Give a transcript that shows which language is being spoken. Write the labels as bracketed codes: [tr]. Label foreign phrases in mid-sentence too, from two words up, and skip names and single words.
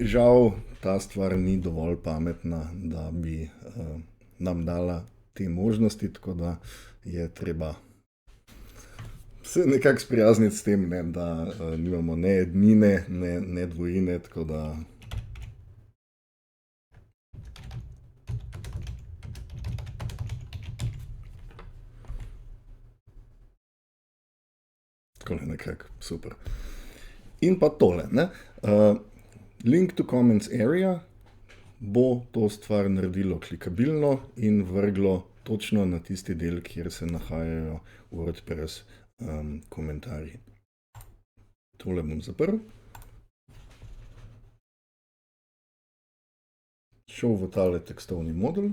[sl] Žal ta stvar ni dovolj pametna, da bi nam dala te možnosti, tako da je treba se nekako sprijazniti s tem, ne, da nimamo ne ednine, ne dvojine, tako da tako nekako super. In pa tole, ne. [en] Link to comments area [sl] bo to stvar naredilo klikabilno in vrglo točno na tisti del, kjer se nahajajo WordPress komentarji. Tole bom zaprl. Šel v tale tekstovni modul.